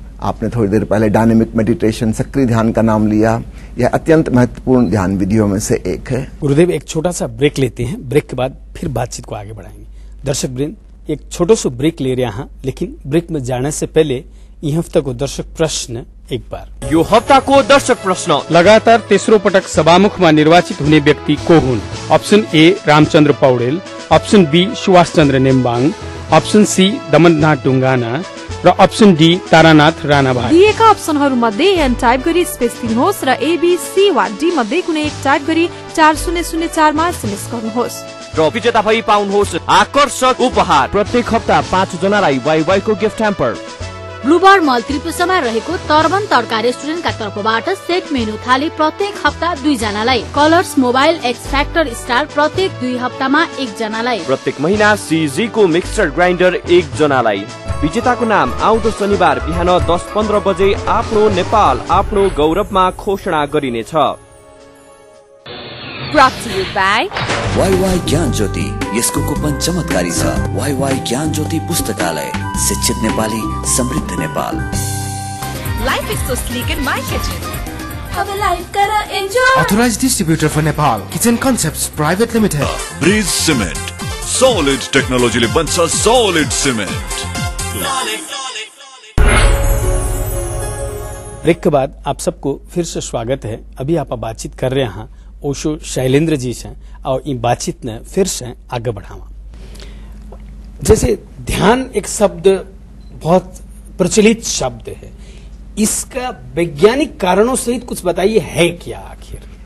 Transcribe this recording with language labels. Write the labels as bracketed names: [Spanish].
[Hindi] आपने थोड़ी देर पहले डायनेमिक मेडिटेशन, सक्रिय ध्यान का नाम लिया। यह अत्यंत महत्वपूर्ण ध्यान विधियों में से एक है। गुरुदेव, एक छोटा सा ब्रेक लेते हैं, ब्रेक के बाद फिर बातचीत को आगे बढ़ाएंगे। दर्शक वृंद, एक छोटो सो ब्रेक ले रहे हैं, लेकिन ब्रेक में जाने से पहले यह हफ्ता को दर्शक प्रश्न एक बार। [Nepali] यो हफ्ता को दर्शक प्रश्न। लगातार तेस्रो पटक सभामुखमा निर्वाचित हुने व्यक्ति को हुन्? Option A Ramchandra Paudel, option be Subhash Chandra Nembang, option C Damannath Dhungana र ऑप्शन डी तारानाथ राणाभाग। दिएका अप्सनहरू मध्ये एन टाइप गरी स्पेस दिनुहोस् र एबीसी वा डी मध्ये कुनै एक टाइप गरी 4004 मा एसएमएस गर्नुहोस् र विजेता भई पाउनुहोस् आकर्षक उपहार। प्रत्येक हप्ता 5 जनालाई वाइवाई को गिफ्ट ह्याम्पर। ब्लूबर्ड मल त्रिपुरामा रहेको तर्बन तड्का रेस्टुरेन्टका तर्फबाट सेट मेनु थाली प्रत्येक हप्ता 2 जनालाई। Colours mobile x factor star प्रत्येक 2 हप्तामा 1 जनालाई। प्रत्येक महिना सीजी को मिक्सर ग्राइन्डर 1 जनालाई। विजेताको नाम आउँदो शनिबार बिहान 10:15 बजे आफ्नो नेपाल आफ्नो गौरवमा घोषणा गरिनेछ। [English] Brought to you by [Nepali] WaiWai ज्ञान ज्योति, यसको कुपन चमत्कारी छ। वाईवाई ज्ञान ज्योति पुस्तकालय, शिक्षित नेपाली, समृद्ध Nepal. [English] Life is so sleek in my kitchen. [Nepali] अब लाइफ करा enjoy. [English] Authorized distributor for Nepal, Kitchen Concepts Private Limited. [Nepali] Bridge cement, solid टेक्नोलोजीले बन्छ सॉलिड सिमेन्ट। [Hindi] ब्रेक के बाद आप सबको फिर से स्वागत है। अभी आप बातचीत कर रहे हैं ओशो शैलेंद्र जी से, और इन बातचीत ने फिर से आगे बढ़ावा। जैसे ध्यान एक शब्द बहुत प्रचलित शब्द है, इसका वैज्ञानिक कारणों सहित कुछ बताइए, है क्या आखिर?